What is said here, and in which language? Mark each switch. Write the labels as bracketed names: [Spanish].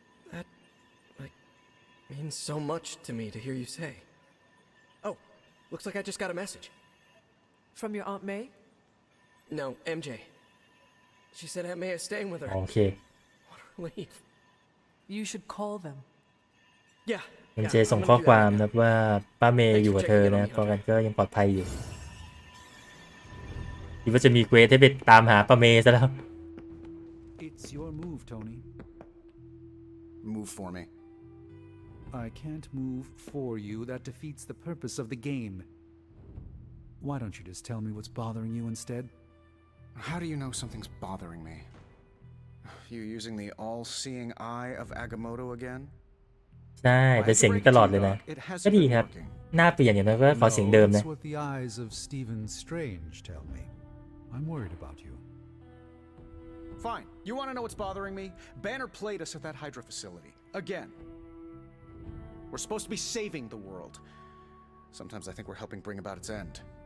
[English] That, means so much to me to hear you say. Oh, looks like I just got a message. From your Aunt May? No, MJ. She said Aunt May is staying with her. [Thai] โอเค [English] What a relief. You should call them. Yeah. [Thai] คุณเจส่งข้อความนะว่าป้าเมย์อยู่กับเธอนะก็กันก็ยังปลอดภัยอยู่คิดว่าจะมีเควสให้ไปตามหาป้าเมย์ซะแล้ว [English] It's your move, Tony. Move for me. I can't move for you. That defeats the purpose of the game. Why don't you just tell me what's bothering you instead? How do you know something's bothering me? You using the all-seeing eye of Agamotto again? [Thai] ใช่เป็นเสียงนี้ตลอดเลยนะก็ดีครับหน้าเปลี่ยนอย่างนั้นก็ขอเสียงเดิมนะ [English] That's what the eyes of Stephen Strange tell me. I'm worried about you. Fine. You want to know what's bothering me? Banner played us at that Hydra facility. Again. We're supposed to be saving the world. Sometimes I think we're helping bring about its end.